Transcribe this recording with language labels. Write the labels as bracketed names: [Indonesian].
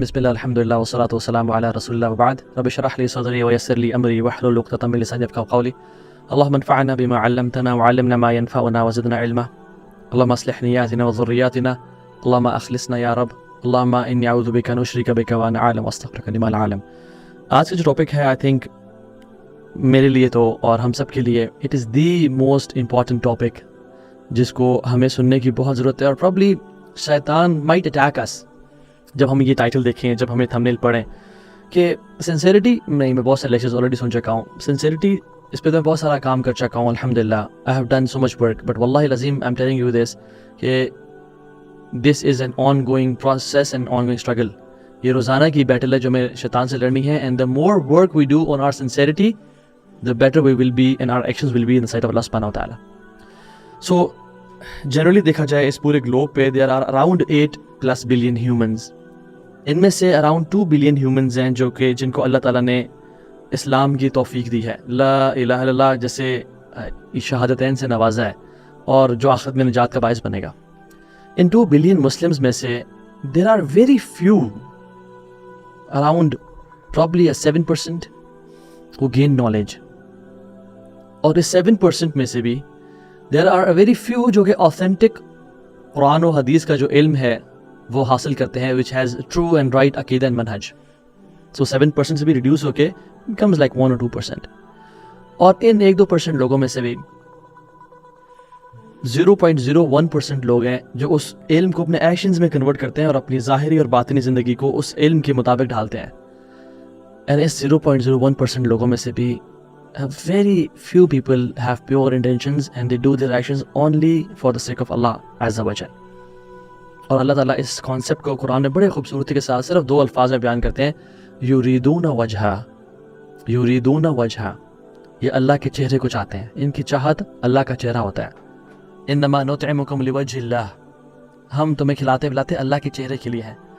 [Arabic] بسم الله الحمد لله والصلاة والسلام على رسول الله وبعد. رب اشرح لي صدري ويسر لي أمري واحلل عقدة من لساني يفقهوا قولي. اللهم انفعنا بما علمتنا وعلمنا ما ينفعنا وزدنا علما. اللهم اصلح نياتنا وذرياتنا. اللهم أخلصنا يا رب. اللهم إني أعوذ بك أن أشرك بك وأنا أعلم واستغفرك لما لا أعلم. [Urdu] آج کا جو ٹاپک ہے آئی تھنک میرے لیے تو اور ہم سب کے لیے [English] it is the most important topic [Urdu] جس کو ہمیں سننے کی بہت ضرورت ہے. اور پرابلی شیطان [English] might attack us [Urdu] جب ہم یہ ٹائٹل دیکھیں, جب ہمیں تھمبنیل پڑھیں کہ سنسیریٹی. نہیں, میں بہت سارے لیکچرز آلریڈی سن چکا ہوں. سنسیریٹی اس پہ تو میں بہت سارا کام کر چکا ہوں الحمدللہ. [English] I have done so much work, but [Arabic] واللہ العظیم [English] I am telling you this کہ this is an ongoing process and ongoing struggle. [Urdu] یہ روزانہ کی بیٹل ہے جو ہمیں شیطان سے لڑنی ہے. [English] And the more work we do on our sincerity, the better we will be and our actions will be in the sight of Allah subhanahu wa ta'ala. So generally [Urdu] دیکھا جائے اس پورے گلوب پہ [English] there are around 8+ billion humans. [Urdu] ان میں سے around 2 billion humans ہیں جو کہ جن کو اللہ تعالیٰ نے اسلام کی توفیق دی ہے, [Arabic] لا الہ الا اللہ [Urdu] جیسے شہادتین سے نوازا ہے, اور جو آخرت میں نجات کا باعث بنے گا. [English] ان 2 billion Muslims [Urdu] میں سے [English] there are very few, around probably a 7% who gain knowledge. [Urdu] اور اس 7% میں سے بھی [English] there are a very few [Urdu] جو کہ authentic قرآن و حدیث کا جو علم ہے وہ حاصل کرتے ہیں, [English] which has true and right [Urdu] عقیدہ and منہج. So 7% سے بھی ریڈیوس ہو کے [English] becomes like 1 or 2%. [Urdu] اور ان 1-2% لوگوں میں سے بھی 0.01% لوگ ہیں جو اس علم کو اپنے ایکشنز میں کنورٹ کرتے ہیں اور اپنی ظاہری اور باطنی زندگی کو اس علم کے مطابق ڈھالتے ہیں. [English] And [Urdu] اس 0.01% لوگوں میں سے بھی [English] very few people have pure intentions and they do their actions only for the sake of Allah Azza wa Jal. [Urdu] اور اللہ تعالیٰ اس کانسیپٹ کو قرآن میں بڑے خوبصورتی کے ساتھ صرف 2 الفاظ میں بیان کرتے ہیں, [Arabic] یریدون وجہا. یریدون وجہا, [Urdu] یہ اللہ کے چہرے کو چاہتے ہیں, ان کی چاہت اللہ کا چہرہ ہوتا ہے. [Arabic] انما نطعمکم لوجہ اللہ, [Urdu] ہم تمہیں کھلاتے پلاتے اللہ کے چہرے کے لیے ہیں.